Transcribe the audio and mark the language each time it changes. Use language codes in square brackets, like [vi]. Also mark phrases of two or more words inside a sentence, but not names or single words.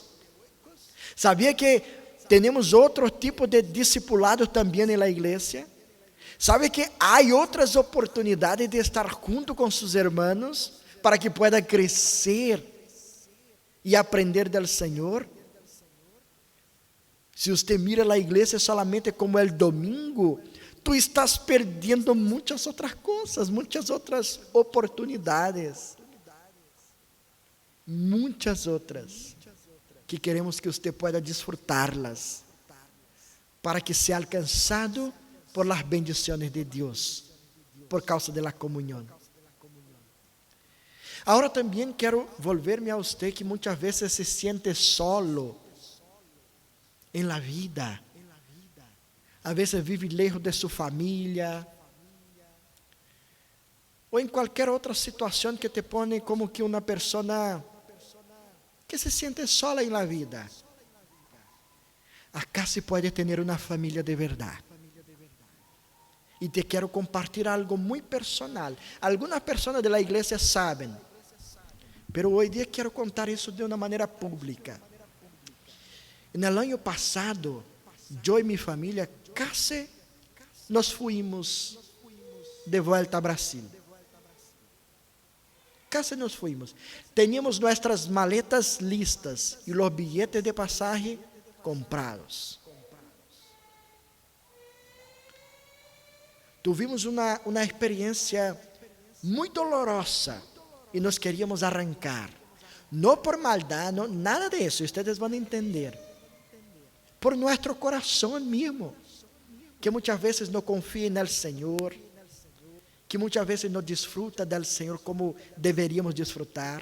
[pt] ¿Sabia que temos outro tipo de discipulados também na igreja? ¿Sabe que há outras oportunidades de estar junto com seus irmãos para que pueda crescer e aprender do Senhor? Se você mira a igreja [es] solamente como el domingo, [pt] tu estás perdendo muitas outras coisas, muitas outras oportunidades. Muitas outras, que queremos que você pueda disfrutá-las, para que seja alcançado [es] por las bendiciones [pt] de Deus, por causa de la comunhão. Agora também quero volver-me a você que muitas vezes [es] se siente solo [pt] em [es] la vida. [pt] A vezes vive lejos de sua família, ou em qualquer outra situação que [es] te pone [pt] como que uma pessoa que [es] se siente sola en la vida. [pt] Acá se pode ter uma família de verdade. E te quero compartilhar algo muito personal. Algumas pessoas da igreja sabem, pero hoje dia quero contar isso de uma maneira pública. No ano passado, eu e minha família [es] casi nos fuimos [pt] de volta a Brasil. [es] Casi nos fuimos. Teníamos nuestras maletas listas [pt] e os [es] billetes de pasaje comprados. [pt] Tuvimos uma experiência muito dolorosa e nos queríamos arrancar. Não por maldade, no, nada de isso, ustedes vão entender. Por nosso coração mesmo, que muitas vezes não confia no Senhor, que muitas vezes não desfruta do Senhor como deveríamos desfrutar.